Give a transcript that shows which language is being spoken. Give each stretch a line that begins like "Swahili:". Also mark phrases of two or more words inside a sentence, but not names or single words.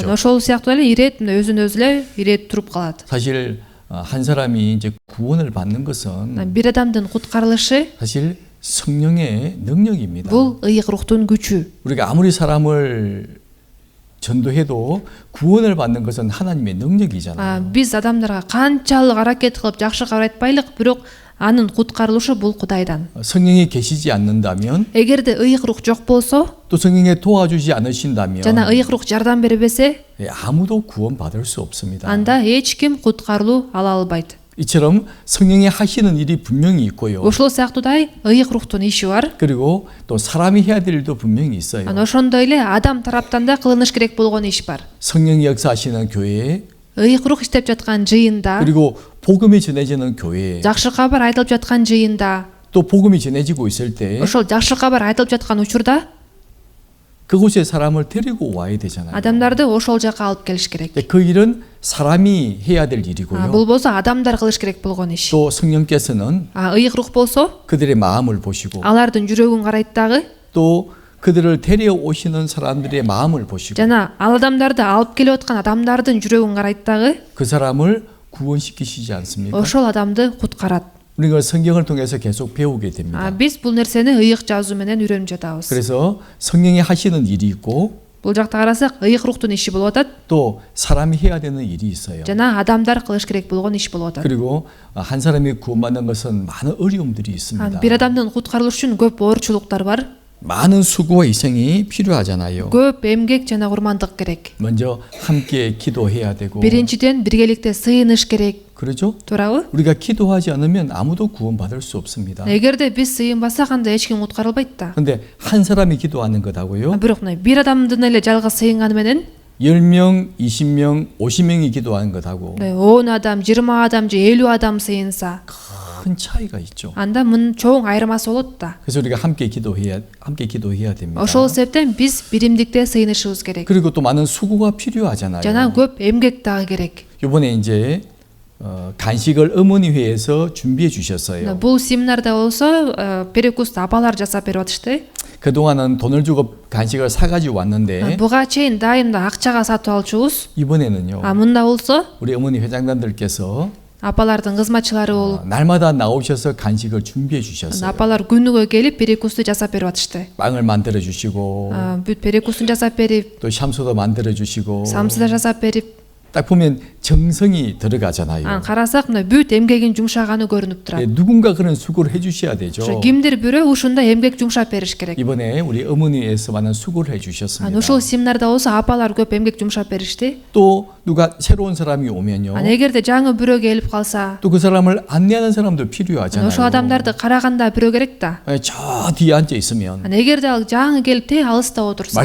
Kyrgyz: Анан ошол сыяктуу эле ирет өзүн өзү эле ирет туруп калат.
Korean: 사실 한 사람이 이제 구원을 받는 것은
Kyrgyz: Бир адамдын куткарылышы
Korean: 사실 성령의 능력입니다.
Kyrgyz: бул ыйык рухтун күчү.
Korean: 우리가 아무리 사람을 전도해도 구원을 받는 것은 하나님의 능력이잖아요.
Kyrgyz: Биз адамдарга канчалык аракет кылып жакшы кабар айтпайлык, бирок анын куткарылышы бул Кудайдан.
Korean: 성령이 계시지 않는다면
Kyrgyz: Эгерде ыйык рух жок болсо
Korean: 또 성령이 도와주지 않으신다면
Kyrgyz: жана ыйык рух жардам бербесе,
Korean: 아무도 구원 받을 수 없습니다.
Kyrgyz: анда эч ким куткарылуу ала албайт.
Korean: 이처럼 성령이 하시는 일이 분명히 있고요.
Kyrgyz: Ошол сыяктуудай ыйык рухтун иши бар.
Korean: 그리고 또 사람이 해야 될 일도 분명히 있어요.
Kyrgyz: Анан ошондой эле адам тараптан да кылыныш керек болгон иш бар.
Korean: 성령이 역사하시는 교회에
Kyrgyz: Ыйык рух иштеп жаткан жыйында,
Korean: 그리고 복음이 전해지는 교회에
Kyrgyz: жакшы кабар айтылып жаткан жыйында,
Korean: 또 복음이 전해지고 있을 때
Kyrgyz: ошол жакшы кабар айтылып жаткан учурда
Korean: 그곳에 사람을 데리고 와야 되잖아요.
Kyrgyz: адамдарды ошол жака алып келиш керек.
Korean: 그 일은 사람이 해야 될 일이고요.
Kyrgyz: Бул болсо адамдар кылыш керек болгон иш.
Korean: 또 성령께서는
Kyrgyz: Ыйык рух болсо
Korean: 그들의 마음을 보시고
Kyrgyz: алардын жүрөгүн карайт дагы,
Korean: 또 그들을 데려오시는 사람들의 마음을 보시고
Kyrgyz: жана ал адамдарды алып келип аткан адамдардын жүрөгүн карайт дагы,
Korean: 그 사람을 구원시키시지 않습니까?
Kyrgyz: ошол адамды куткарат.
Korean: 우리가 성경을 통해서 계속 배우게 됩니다.
Kyrgyz: Биз бул нерсени ыйык жазуу менен үйрөнүп жатабыз.
Korean: 그래서 성령이 하시는 일이 있고
Kyrgyz: Бул жакта карасак ыйык рухтун иши болуп атат,
Korean: 또 사람이 해야 되는 일이 있어요.
Kyrgyz: жана адамдар кылыш керек болгон иш болуп атат.
Korean: 그리고 한 사람이 구원받는 것은 많은 어려움들이 있습니다.
Kyrgyz: Бир адамдын куткарылышы үчүн көп оорчулуктар бар,
Korean: 많은 수고와 희생이 필요하잖아요.
Kyrgyz: көп эмгек жана курмандык керек.
Korean: 먼저 함께 기도해야 되고
Kyrgyz: Биринчиден биргеликте сыйыныш керек.
Korean: 그러죠?
Kyrgyz: Туурабы?
Korean: 우리가 기도하지 않으면 아무도 구원받을 수 없습니다.
Kyrgyz: Эгерде биз сыйынбасак, анда эч ким куткарылбайт да.
Korean: 근데 한 사람이 기도하는 것하고요.
Kyrgyz: Бирок бир адамдын эле жалгыз сыйынганы менен
Korean: 10명, 20명, 50명이 기도하는 것하고
Kyrgyz: 10 адам, 20 адам же 50 адам сыйынса,
Korean: 큰 차이가 있죠.
Kyrgyz: анда мынын чоң айырмасы болот да.
Korean: 그래서 우리가 함께 기도해야 됩니다.
Kyrgyz: Ошол себептен биз биримдикте сыйынышыбыз керек.
Korean: 그리고 또 많은 수고가 필요하잖아요.
Kyrgyz: жана көп эмгек дагы керек.
Korean: 이번에 이제 간식을 어머니회에서 준비해 주셨어요.
Kyrgyz: Бул семинарда болсо перекусту апалар жасап берип атышты.
Korean: 그동안은 돈을 주고 간식을 사가지고 왔는데
Kyrgyz: Буга чейин дайымда акчага сатып алчубуз.
Korean: 이번에는요.
Kyrgyz: Мында болсо
Korean: 우리 어머니 회장단들께서
Kyrgyz: апалардын кызматчылары болуп,
Korean: 날마다 나오셔서 간식을 준비해 주셨어요.
Kyrgyz: апалар күнүгө келип перекусту жасап берип атышты.
Korean: 빵을 만들어 주시고
Kyrgyz: Бүт перекустун жасап берип,
Korean: 또 샴소도 만들어 주시고
Kyrgyz: самсы да жасап берип,
Korean: 딱 보면 정성이 들어가잖아요.
Kyrgyz: карасак мына бүт эмгегин жумшаганы көрүнүп турат.
Korean: 누군가 그런 수고를 해주셔야 되죠.
Kyrgyz: Кимдир бирөө ушундай эмгек жумшап бериш керек.
Korean: 이번에 우리 어머니에서 많은 수고를 해주셨습니다.
Kyrgyz: Ошол семинарда болсо апалар көп эмгек жумшап беришти.
Korean: 또 누가 새로운 사람이 오면요.
Kyrgyz: Эгерде жаңы бирөө келип калса,
Korean: 또 그 사람을 안내하는 사람도
Kyrgyz: ошол
Korean: 필요하잖아요.
Kyrgyz: адамдарды караганда бирөө керек да.
Korean: 저 뒤에 앉아 있으면
Kyrgyz: Эгерде ал жаңы келип те алыста отурса,